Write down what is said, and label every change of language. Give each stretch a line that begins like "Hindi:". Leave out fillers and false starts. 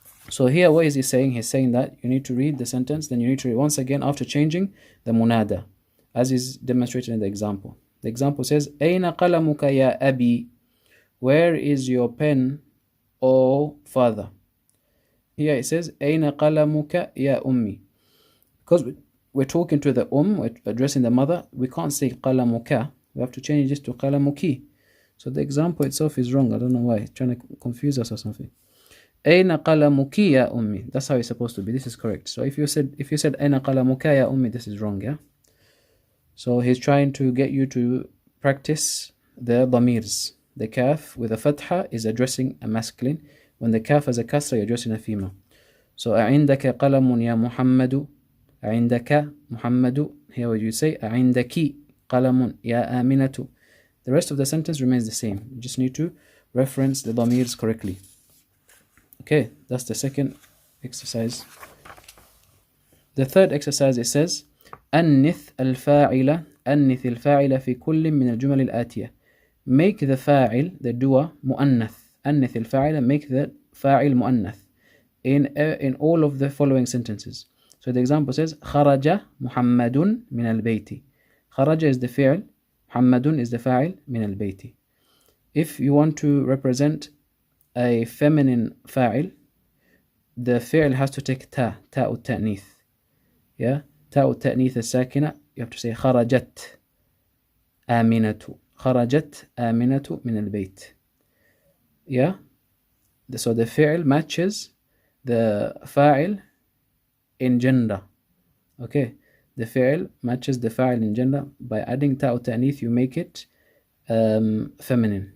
English: So here what is he saying? He's saying that you need to read the sentence, then you need to read once again after changing the munada, as is demonstrated in the example. The example says,
Arabic: أين قلمك يا أبي?
English: Where is your pen, O father? Here it says,
Arabic: أين قلمك يا أمي?
English: we're talking to the we're addressing the mother, we can't say qalamuka. We have to change this to qalamuki. So the example itself is wrong. I don't know why. It's trying to confuse us or something.
Arabic: Aina qalamuki ya ummi.
English: That's how it's supposed to be. This is correct. So if you said
Arabic: aina qalamuka ya ummi,
English: this is wrong, yeah? So he's trying to get you to practice the damirs. The kaf with a fatha is addressing a masculine. When the kaf has a kasra, you're addressing a female.
Arabic: So أعندك قلم يا محمد. أعندك محمد.
English: Here would you say
Arabic: أعندك قلم يا آمنة.
English: The rest of the sentence remains the same. You just need to reference the damirs correctly. Okay, that's the second exercise. The third exercise, it says
Arabic: أنث الفاعل في كل من الجمل الآتية.
English: Make the fa'il, the doer, مؤنث.
Arabic: أنث الفاعل,
English: make the fa'il مؤنث in all of the following sentences. So the example says
Arabic: خرج محمد من البيت.
English: خرج is the fi'l, محمد is the fa'il, من البيت. If you want to represent a feminine fa'il, the fi'l has to take تاء التأنيث.
Arabic: Yeah, تاء التأنيث الساكنة.
English: You have to say
Arabic: خرجت آمنة. خرجت آمنة من البيت.
English: Yeah, so the fi'l matches the fa'il in gender. Okay, the fi'l matches the fa'il in gender. By adding ta'u ta'nith, you make it feminine.